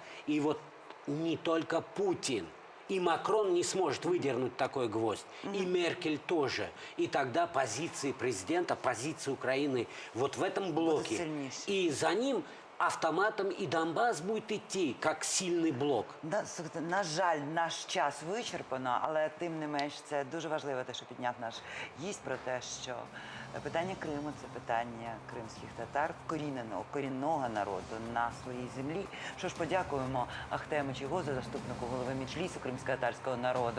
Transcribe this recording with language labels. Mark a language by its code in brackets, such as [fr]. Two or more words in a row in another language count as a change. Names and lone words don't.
[ru] И вот не только Путин, и Макрон не сможет выдернуть такой гвоздь, и Меркель тоже. И тогда позиции президента, позиции Украины вот в этом блоке. И за ним автоматом и Донбасс будет идти, как сильный блок. [uk] Слухайте, на жаль, наш час вичерпано, але тим не менш це дуже важливо, те, що підняв наш гість про те, що питання Криму – це питання кримських татар, корінного народу на своїй землі. Що ж, подякуємо Ахтему Чийгозу, заступнику голови Меджлісу кримсько-татарського народу.